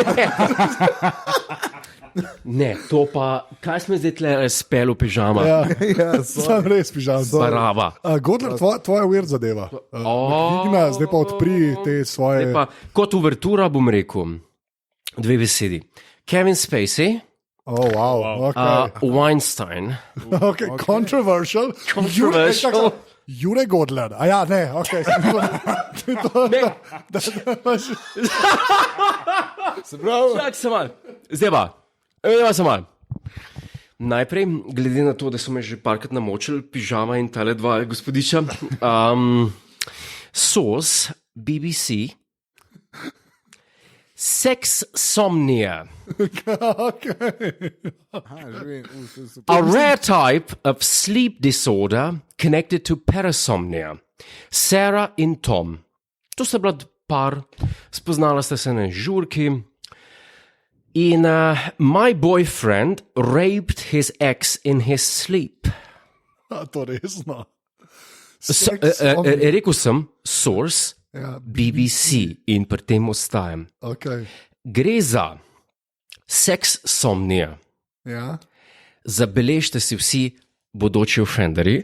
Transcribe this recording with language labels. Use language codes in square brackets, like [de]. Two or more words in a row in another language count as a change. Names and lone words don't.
[sl] Ne, to pa, kaj smo zdaj tle spel v pižama? Ja, Ja, sem res pižam. Barava. Godler, tvoja weird zadeva. Igna, zdaj pa odpri te svoje. Zdaj pa, kot uvertura bom rekel, dve besedi. Kevin Spacey, [en] Oh, wow. Okay. Weinstein. Okay. Controversial. Controversial. [sl] Jure Godler. A ja, ne, ok. Se pravi, Čak se mal. Zdaj pa, zdaj pa se mal. Najprej, glede na to, da so me že parkrat namočili, pižama in tale dva gospodiča, [en] source BBC, Sexsomnia, a rare type of sleep disorder connected to parasomnia. [sl] Sarah in Tom. To sta bila par, spoznala sta se na žurki. [en] In my boyfriend raped his ex in his sleep. [sl] To resno. Rekel sem, source, Ja, BBC in pri tem ostajam. okay. Gre za sexsomnia. Ja. Zabeležite si vsi bodoči offenderi.